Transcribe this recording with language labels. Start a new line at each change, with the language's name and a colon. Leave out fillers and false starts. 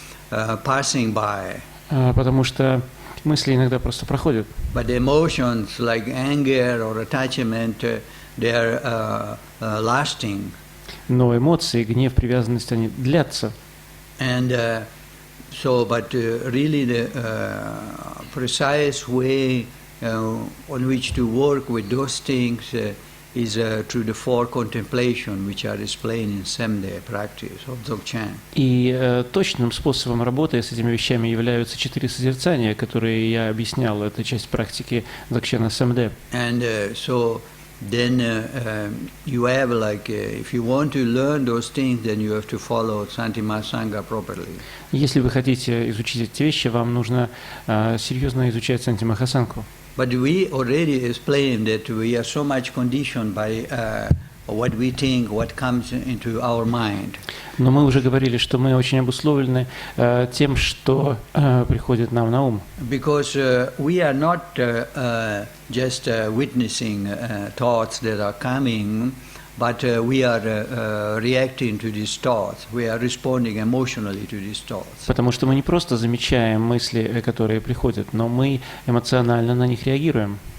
Russian: Потому что мысли иногда просто проходят.
English: But emotions like anger or attachment, they are lasting.
Russian: Но эмоции, гнев, привязанность, они длятся.
English: And but really the precise way on which to work with those things is through the four contemplation, which are explained in Semde practice of Dzogchen.
Russian: И точным способом работы с этими вещами являются 4 созерцания, которые я объяснял. Это часть практики Дзogchena Semde.
English: And then you have if you want to learn those things, then you have to follow Santima Sangha properly.
Russian: Если вы хотите изучить эти вещи, вам нужно серьезно изучать Сантимахасангху.
English: But we already explained that we are so much conditioned by what we think, what comes into our mind.
Russian: Но мы уже говорили, что мы очень обусловлены тем, что приходит нам на ум.
English: Because we are not just witnessing thoughts that are coming, but we are reacting to these thoughts. We are responding emotionally to these thoughts.
Russian: Потому что мы не просто замечаем мысли, которые приходят, но мы эмоционально на них реагируем.